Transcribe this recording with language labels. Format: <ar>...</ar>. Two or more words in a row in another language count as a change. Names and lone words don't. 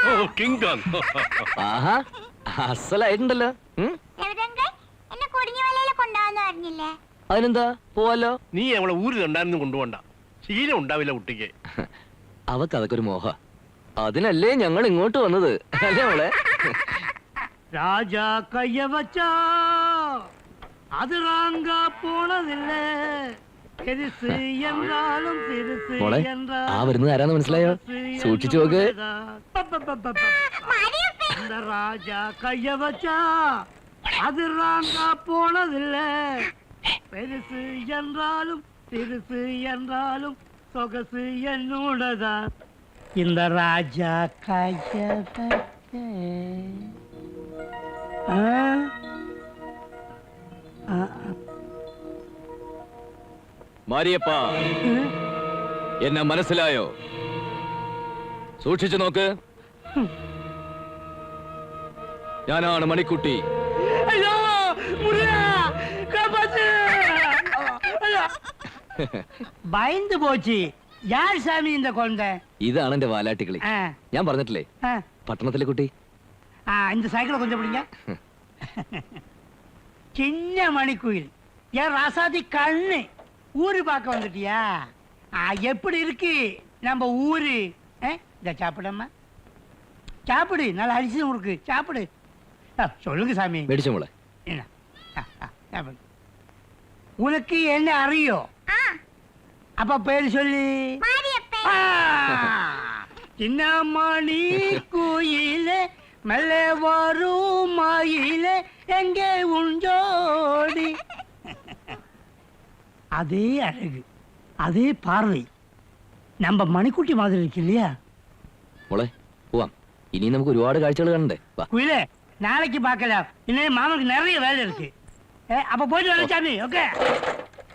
<ml>ഓ കിങ് കോങ്. ആഹാ അസലായിട്ടുണ്ടല്ലോ. രവിതങ്കൻ, എന്നെ കൊണ്ടുപോകാന്ന് പറഞ്ഞില്ലേ? അതിനെന്താ പോവാലോ. നീ അവളെ ഊരിലുണ്ടായിരുന്നു കൊണ്ടുപോണ്ട, ശീലം ഉണ്ടാവില്ല കുട്ടിക്ക്. അവക്ക് അതൊക്കെ ഒരു മോഹ. അതിനല്ലേ ഞങ്ങൾ ഇങ്ങോട്ട് വന്നത്, അല്ലേ അവളെ?</ml> <ta>ராஜா கைய வச்சா அது ராங்க போனதில்ல பெருசு என்றாலும் சிறுசு</ta> <ml>മോളെ</ml> <ta>என்றாலும்</ta> <ml>ആ വരുന്നത് ആരാന്ന് മനസ്സിലായോ? സൂക്ഷിച്ചു നോക്ക്.</ml> <ta>இந்த ராஜா கைய வச்சா அது ராங்க போனதில்ல பெருசு என்றாலும் சிறுசு என்றாலும் சொகசு என்னோடதான். இந்த ராஜா கைய வச்ச</ta> <ml>മാരിയപ്പ, എന്നെ മനസ്സിലായോ? സൂക്ഷിച്ചു നോക്ക്. ഞാനാണ് മണിക്കുട്ടി.</ml> <ta>ஐயோ முருகா காப்பாத்து. பயந்து போச்சு. யார் சாமி இந்த குழந்தை?</ta> <ml>ഇതാണ് എന്റെ വാലാട്ടികളി. ஆ, ഞാൻ പറഞ്ഞിട്ടില്ലേ, ஆ, പട്ടണത്തിലെ കുട്ടി.</ml> <ta>ஆ, இந்த சைக்கிளை கொஞ்சம் பிடிங்க. சின்ன மணிக்குயில், என் ராசாதி கண்ணு. ஊரு பார்க்க வந்துட்டியா? எப்படி இருக்கு நம்ம ஊரு? இத சாப்பிடம்மா, சாப்பிடு. நல்லா அரிசி முறுக்கு சாப்பிடு. சொல்லுங்க சாமி.</ta> <ml>മേടിച്ചോ മോളെ.</ml> <ta>என்ன? சாப்பிடு. உனக்கு என்ன அறியோ? ആ, அப்ப பேரு சொல்லி. മാരിയപ്പൻ. சின்ன மணி குயிலே மெல்ல வரும் மயிலே எங்கே உஞ்சோடி. அதே அழகு, அதே பார்வை, நம்ம மணிக்குட்டி மாதிரி இருக்கு இல்லையா?</ta> <ml>മോളെ പോവാം. ഇനി നമുക്ക് ഒരുപാട് കാഴ്ചകൾ കാണണ്ടേ. വാ.</ml> <ta>குயிலே, நாளைக்கு பார்க்கலாம். இன்னும் மாமனுக்கு நிறைய வேலை இருக்கு. அப்ப போயிட்டு வரேன் சாமி. ஓகே.</ta>